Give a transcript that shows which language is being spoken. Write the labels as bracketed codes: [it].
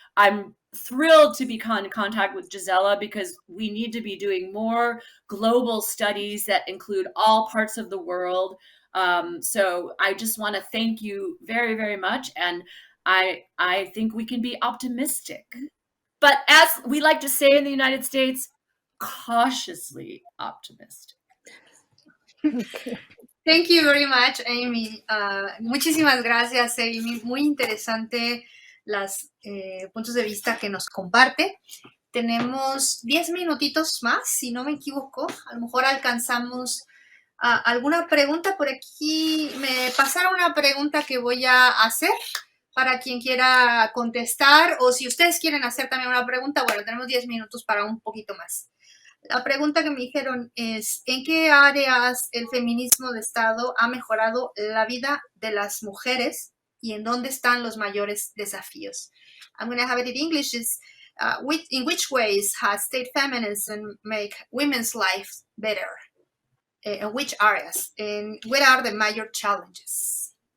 [en] I'm thrilled to be in contact with Gisela because we need to be doing more global studies that include all parts of the world. So I just want to thank you very, very much. And I think we can be optimistic. But as we like to say in the United States, cautiously optimistic. Thank you very much, Amy. [es] Muchísimas gracias, Amy. Muy interesante los puntos de vista que nos comparte. Tenemos 10 minutitos más, si no me equivoco. A lo mejor alcanzamos alguna pregunta por aquí. Me pasaron una pregunta que voy a hacer para quien quiera contestar, o si ustedes quieren hacer también una pregunta, bueno, tenemos 10 minutos para un poquito más. La pregunta que me dijeron es, ¿en qué áreas el feminismo de Estado ha mejorado la vida de las mujeres y en dónde están los mayores desafíos? [en] I'm going to have it in English. In which ways has state feminism make women's lives better? In which areas? And what are the major challenges?